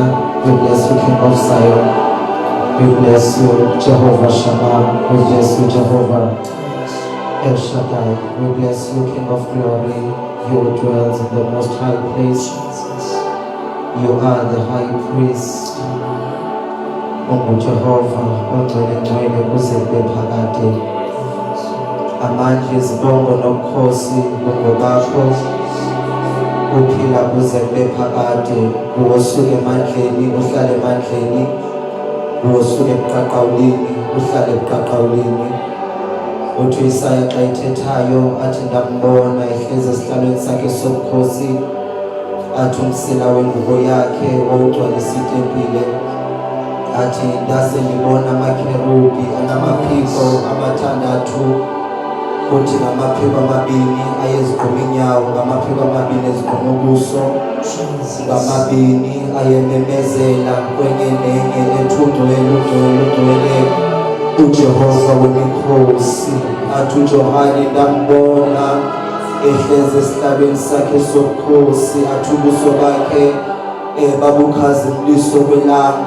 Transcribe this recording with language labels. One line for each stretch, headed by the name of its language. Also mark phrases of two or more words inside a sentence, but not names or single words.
English: We bless you, King of Zion. We bless you, Jehovah Shammah. We bless you, Jehovah El Shaddai. We bless you, King of Glory. You dwells in the most high place. You are the high priest. Jehovah,
Zulu: ongcwele kuze kube phakade. Amandla izibongo nobukhosi bungobakho. Uphila kuze kube phakade. Usuke emandleni, uhlale emandleni. Usuke ebuqaqawulini, uhlale ebuqaqawulini.
Xhosa: Uthi Isaya xa ithethayo athi ndambona ehlezi esihlalweni sakhe sobukhosi. Athi umsila wengubo yakhe wawugcwalisa itempile. Athi ndase ndibona amakherubi anamaphiko amathandathu. Uthi ngamaphiko amabini ayezigquma inyawo, ngamaphiko amabini ezigquma ubuso, ngamabini ayememezela kwenye nenye ethi ungcwele, ungcwele, ungcwele uJehova wemikhosi. Athi uJohane ndambona ehlezi esihlalweni sakhe sobukhosi. Athi ubuso bakhe babukhazimliso kwelanga.